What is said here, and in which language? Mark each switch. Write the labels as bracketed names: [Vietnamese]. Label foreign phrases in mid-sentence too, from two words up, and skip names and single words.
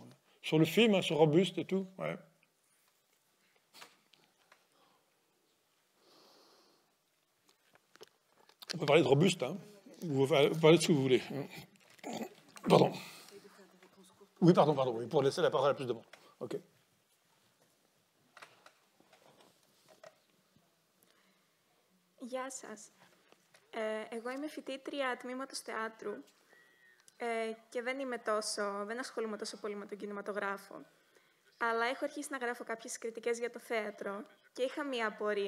[French] Sur le film, hein, sur Robuste et tout, ouais. On peut parler de Robuste, hein. Vous parlez de ce que vous voulez. Pardon. Oui, pardon, oui, pour laisser la parole à plus de monde. OK. [Greek] Γεια σας. Εγώ είμαι φοιτήτρια τμήματος θεάτρου και δεν ασχολούμαι τόσο πολύ με τον κινηματογράφο. Αλλά έχω αρχίσει να γράφω κάποιες κριτικές για το θέατρο και είχα μία απορία.